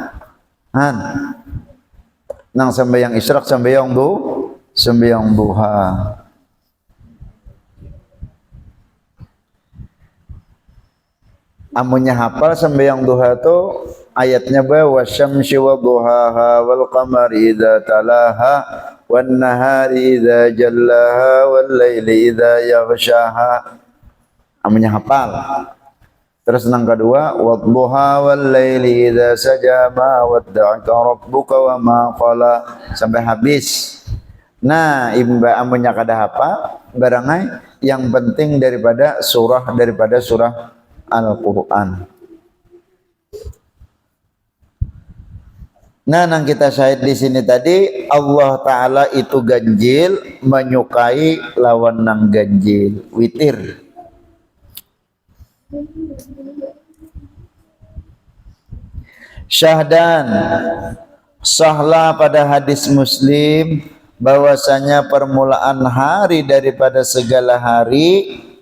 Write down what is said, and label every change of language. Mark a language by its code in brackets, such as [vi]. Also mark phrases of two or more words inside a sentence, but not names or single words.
[bjn] Nang sembahyang isyraq, sembahyang duha. Amunnya hafal sembahyang duha itu ayatnya bahwa [ar] والشمس وضحاها والقمر إذا تلاها والنهار إذا جلاها والليل إذا يغشاها. [bjn] Amunnya hafal. Terus yang kedua [ar] والضحى والليل إذا سجى ما ودعك ربك وما قلى sampai habis. [bjn] Nah, imba amunnya kada hafal barangai yang penting daripada surah Al-Quran. Nah, yang kita syahid di sini tadi Allah Ta'ala itu ganjil, menyukai lawan nang ganjil, witir. [id] Syahdan sahlah pada hadis Muslim bahwasanya permulaan hari daripada segala hari